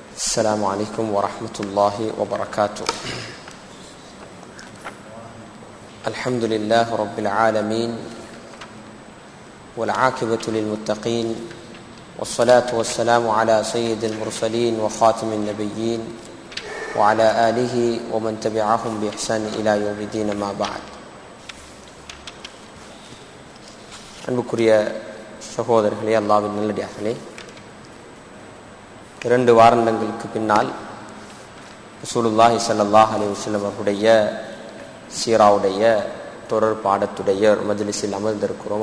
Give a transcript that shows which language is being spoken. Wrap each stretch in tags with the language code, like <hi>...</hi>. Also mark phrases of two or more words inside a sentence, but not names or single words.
<ar>السلام عليكم ورحمة الله وبركاته. الحمد لله رب العالمين والعاقبة للمتقين والصلاة والسلام على سيد المرسلين وخاتم النبيين وعلى آله ومن تبعهم بإحسان إلى يوم الدين ما بعد.</ar> <ta>அன்புக்குரிய சகோதரர்களே, அல்லாஹ்வின் நல்லடியார்களே, 2 வாரங்களுக்கு பின்னால்</ta> <ar>رسول الله صلى الله عليه وسلم</ar> <ta>அவருடைய சீராவுடைய தொடர் பாடத்துடைய மஜ்லிஸில் அமர்ந்திருக்கிறோம்.</ta>